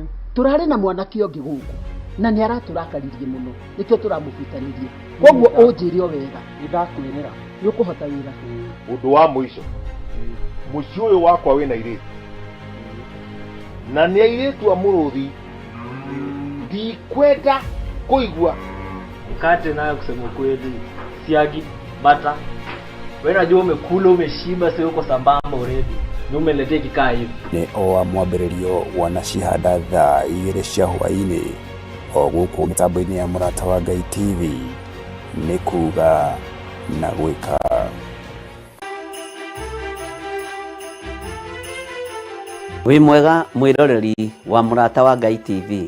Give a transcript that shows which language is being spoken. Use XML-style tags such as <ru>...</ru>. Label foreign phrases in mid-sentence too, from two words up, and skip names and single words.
<ki>turari na mwanake ungi guku na ni araturakaririe muno nikio turamubitanirie koguo unjire wega Ndakwirira. ni ukuhota wira Undu wa mwisho muci uyu wakwa wina iritu na ni airitu a muruthi ndikwenda kuigua</ki> <sw>mkate nayo kusema kweli siagi bata wewe unajua umekula umeshiba sio uko sambamba already ni umeletea kikaa hivi</sw> <ki>ni o mwambiririo wana cihanda thaa igiri cia hwaini o guku mitambo-ini ya Murata wa Ngai TV ni kuga na gwika. Wi mwega mwiroreri wa Murata wa Ngai TV.</ki>